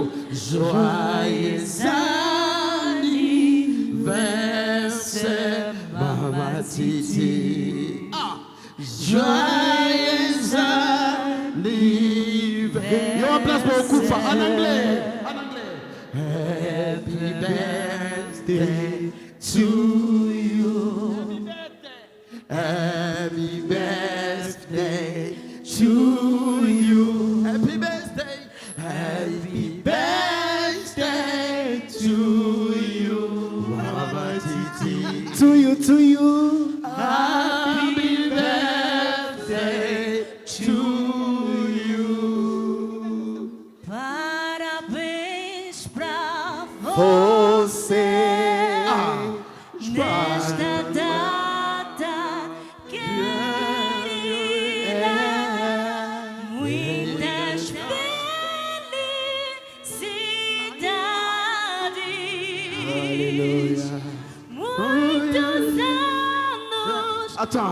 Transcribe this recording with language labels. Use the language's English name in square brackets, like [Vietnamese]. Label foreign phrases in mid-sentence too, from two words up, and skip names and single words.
[French] Joyeux anniversaire, Mama Titi. Joyeux anniversaire. Il y a une place pour beaucoup de femmes. En anglais. [English] Happy birthday to you. Happy birthday to you. Happy birthday. Happy birthday to you, Mama Titi. To you, to you. Happy birthday to you. [Portuguese] Parabéns pra você. Nesta data querida, muitas felicidades. Muitos anos. [French] Attends.